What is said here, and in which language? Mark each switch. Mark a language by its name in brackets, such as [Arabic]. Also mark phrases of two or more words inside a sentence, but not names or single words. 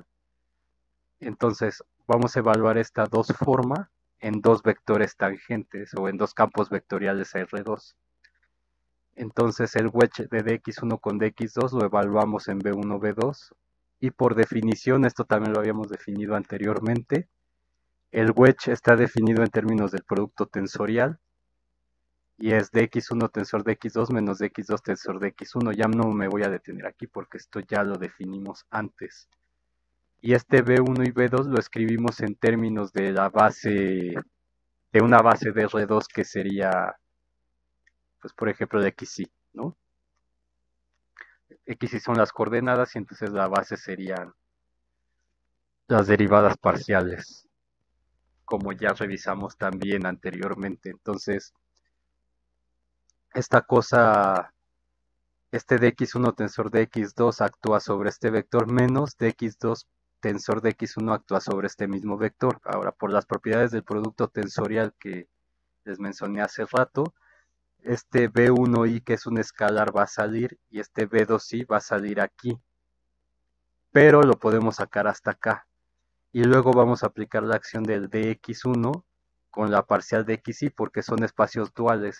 [Spanish] Entonces, vamos a evaluar esta 2 forma en dos vectores tangentes o en dos campos vectoriales a R2. Entonces, el wedge de dx1 con dx2 lo evaluamos en B1, B2. Y por definición, esto también lo habíamos definido anteriormente, el wedge está definido en términos del producto tensorial y es dx1 tensor dx2 menos dx2 tensor dx1. Ya no me voy a detener aquí porque esto ya lo definimos antes. Y este B1 y B2 lo escribimos en términos de la base, de una base de R2 que sería, pues por ejemplo, de XY, ¿no? XY son las coordenadas y entonces la base serían las derivadas parciales, como ya revisamos también anteriormente. Entonces, esta cosa, este dx1 tensor dx2 actúa sobre este vector menos dx2 tensor dx1 actúa sobre este mismo vector. Ahora, por las propiedades del producto tensorial que les mencioné hace rato. Este B1i, que es un escalar, va a salir, y este B2i va a salir aquí, pero lo podemos sacar hasta acá. Y luego vamos a aplicar la acción del dx1 con la parcial de xy, porque son espacios duales.